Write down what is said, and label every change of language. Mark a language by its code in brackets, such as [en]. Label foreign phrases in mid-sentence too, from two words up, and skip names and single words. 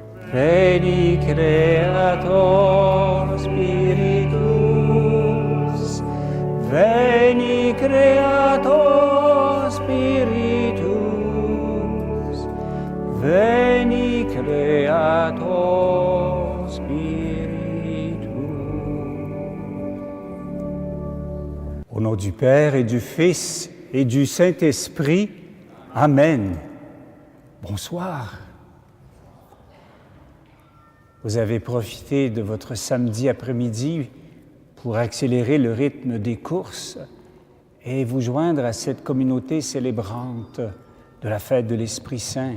[la] Veni Creator Spiritus, Veni Creator Spiritus, Veni Creator Spiritus. [fr] Au nom du Père et du Fils et du Saint-Esprit, Amen. Bonsoir. Vous avez profité de votre samedi après-midi pour accélérer le rythme des courses et vous joindre à cette communauté célébrante de la fête de l'Esprit Saint.